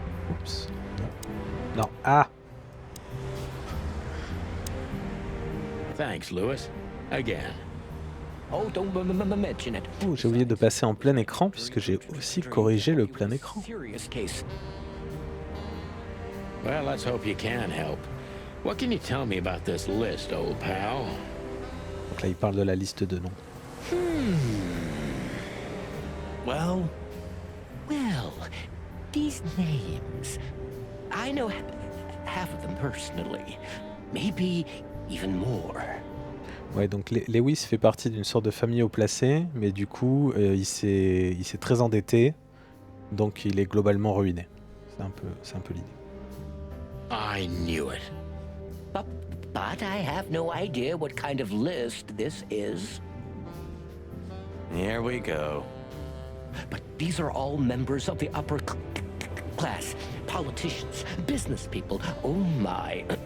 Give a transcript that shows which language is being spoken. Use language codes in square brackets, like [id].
[fr] Oups. Non. Non. Ah! [en] Thanks, Lewis. Again. Oh, don't mention it. [fr] Oh, j'ai oublié de passer en plein écran puisque j'ai aussi corrigé le plein écran. [en] Serious case. Well, let's hope you can help. What can you tell me about this list, old pal? [fr] Donc là, il parle de la liste de noms. [en] Well, Well, these names. I know half of them personally. Maybe even more. [fr] Ouais, donc Lewis fait partie d'une sorte de famille haut placée, mais du coup, il s'est très endetté, donc il est globalement ruiné. C'est un peu l'idée. [en] I knew it. But I have no idea what kind of list this is. here we go. But these are all members of the upper class, politicians, business people. Oh my.